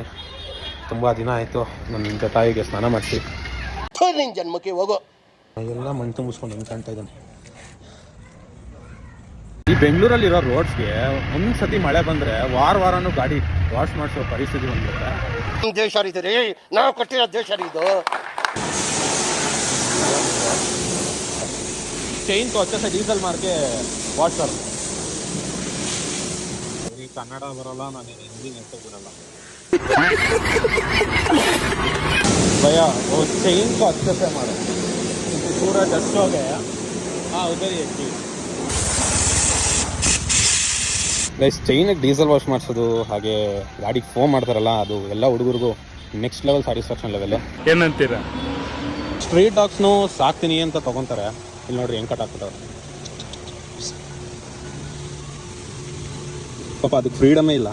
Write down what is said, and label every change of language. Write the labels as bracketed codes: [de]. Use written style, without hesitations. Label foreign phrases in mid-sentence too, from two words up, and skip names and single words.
[kn] ತುಂಬ ದಿನ ಆಯಿತು ನನ್ನ ಜೊತೆಗೆ ಸ್ನಾನ ಮಾಡಿಸಿ. ಜನ್ಮಕ್ಕೆ ಹೋಗೋ ಎಲ್ಲ ಮಣ್ಣು ತುಂಬಿಸ್ಕೊಂಡು ಹೆಂಗೆ ಕಾಣ್ತಾ ಇದ್ದಾನೆ. ಈ ಬೆಂಗಳೂರಲ್ಲಿರೋ ರೋಡ್ಸ್ಗೆ ಒಂದು ಸತಿ ಮಳೆ ಬಂದರೆ ವಾರನೂ ಗಾಡಿ ವಾಶ್ ಮಾಡಿಸೋ ಪರಿಸ್ಥಿತಿ ಬಂದಿರುತ್ತೆ. ದೇಶ ರೀ, ನಾವು ಕಟ್ಟಿರೋ ದೇಶ ಇದು. [hi] चेन को अच्छे से डीजल मार के वॉश कर. [kn] ಕನ್ನಡ ಬರಲ್ಲ, ನಾನು ಹಿಂದಿ ನೆನಪು ಬಿಡಲ್ಲ भैया. [hi] वो चेन को अच्छे से मारो, पूरा डस्ट हो गया. हाँ उधर ही है. [kn] ಗೈಸ್, ಚೈನಿಗೆ [en] diesel wash [kn] ಮಾಡಿಸೋದು ಹಾಗೆ ಗಾಡಿಗೆ ಫೋನ್ ಮಾಡ್ತಾರಲ್ಲ, ಅದು ಎಲ್ಲ ಹುಡುಗರಿಗೂ [en] next level satisfaction level. [kn] ಏನಂತೀರಾ? [en] street dogs [kn] ಸಾಕ್ತೀನಿ ಅಂತ ತೊಗೊತಾರೆ. ಇಲ್ಲಿ ನೋಡ್ರಿ ಹೆಂಗೆ ಕಟ್ ಆಗ್ತದೆ. ಪಾಪ ಅದಕ್ಕೆ ಫ್ರೀಡಮೇ ಇಲ್ಲ.